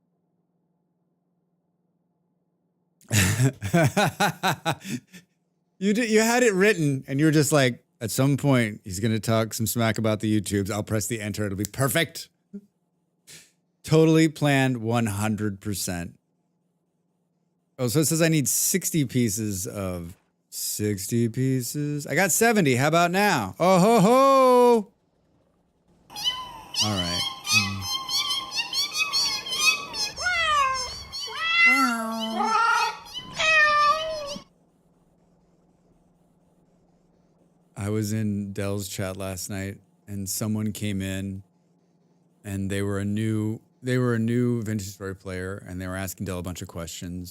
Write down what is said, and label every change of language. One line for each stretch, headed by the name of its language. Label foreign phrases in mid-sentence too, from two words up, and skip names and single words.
English: You had it written, and you were just like, at some point, he's going to talk some smack about the YouTubes. I'll press the enter. It'll be perfect. Totally planned 100%. Oh, so it says I need 60 pieces of 60 pieces. I got 70. How about now? Oh, ho, ho. All right. I was in Dell's chat last night, and someone came in, and they were a new Vintage Story player, and they were asking Dell a bunch of questions.